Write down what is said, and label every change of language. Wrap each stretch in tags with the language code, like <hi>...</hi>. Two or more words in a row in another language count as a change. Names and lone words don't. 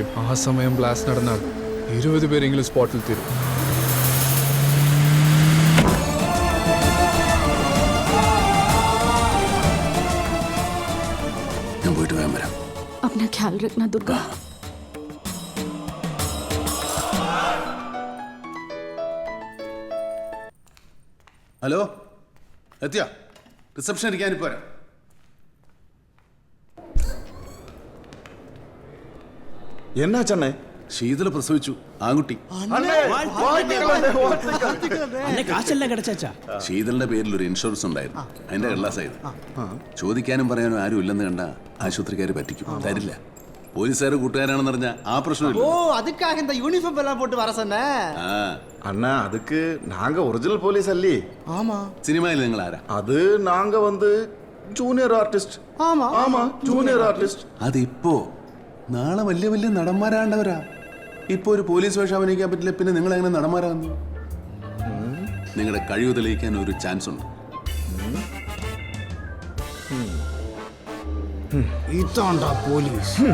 <ml>ആ സമയം ബ്ലാസ്റ്റ് നടന്നാൽ 20 പേരെങ്കിലും സ്പോട്ടിൽ തീരും. ഞാൻ പോയിട്ട് വേഗം വരാം.</ml> <hi>अपना ख्याल रखना दुर्गा.</hi> <ml>ഹലോ, എത്തിയാ? റിസപ്ഷൻ ഇരിക്കാനിപ്പോ വരാം. എന്നാ ചെന്നൈ? ശീതള പ്രസവിച്ചു, ആൺകുട്ടി. ശീതളിന്റെ പേരിൽ ഒരു ഇൻഷുറൻസ് ഉണ്ടായിരുന്നു, അതിന്റെ കള്ളാസായത്. ചോദിക്കാനും പറയാനും ആരും ഇല്ലെന്ന് കണ്ട ആശുപത്രിക്കാര് പറ്റിക്കും, തരില്ല. പോലീസുകാർ കൂട്ടുകാരാണെന്ന് പറഞ്ഞ ആ പ്രശ്നമില്ല.</ml> <ta>அண்ணா அதுக்கு நாங்க</ta> <en>original police</en> <ta>அல்லி. ஆமா. சினிமாயில்</ta> <ml>നിങ്ങൾ ആരാ?</ml> <ta>அது நாங்க வந்து</ta> <en>junior artist.</en> <ta>ஆமா ஆமா,</ta> <en>junior artist.</en> <ml>അതിപ്പോ നാളെ വലിയ വലിയ നടന്മാരാണ്ടവരാ. ഇപ്പൊ ഒരു പോലീസ് വേഷം അഭിനയിക്കാൻ പറ്റില്ല, പിന്നെ നിങ്ങൾ എങ്ങനെ നടന്മാരാകുന്നു? നിങ്ങളുടെ കഴിവ് തെളിയിക്കാൻ ഒരു ചാൻസ് ഉണ്ട്. ഇതാണ്ടാ പോലീസ്.</ml>